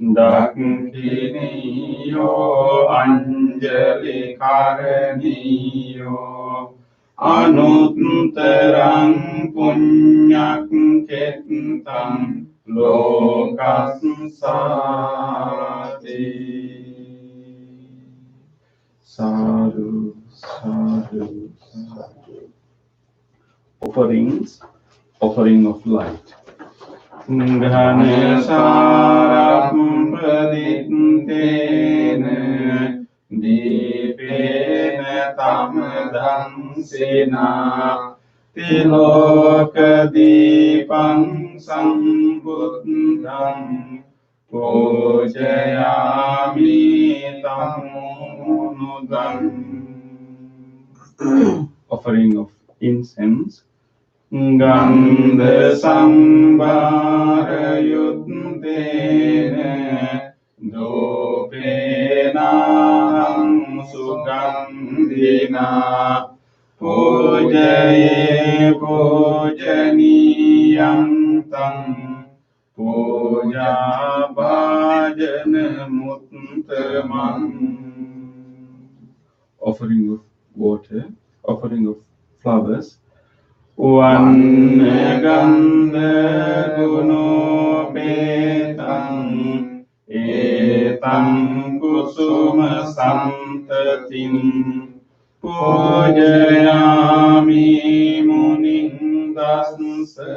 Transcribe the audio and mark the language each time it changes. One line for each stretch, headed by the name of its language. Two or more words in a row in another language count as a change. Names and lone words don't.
Pali: Dakkhiniyo anjali karaniyo Anuttarang punyak kettam lokassati. Sadhu, sadhu, sadhu.
English: Offerings, offering of light.
Pali: ඝනසාරප්පදිත්තේන දීපේන තමදංසේනා තිලෝකදීපං සම්බුද්ධං පූජයාමි තමුනුදං.
English: Offering of incense.
Pali: ගන්ධ සම්භාරයුත්තේන දෝපේනං සුගන්ධිනා පූජයේ පූජනීයං තං පූජා භාජන මුත්තමං.
English: Offering of water, offering of flowers.
Pali: වන්නගන්ධ ගුණෝපේතං ඒතං කුසුම සම්තතින් පූජයාමි මුනිං දස්ස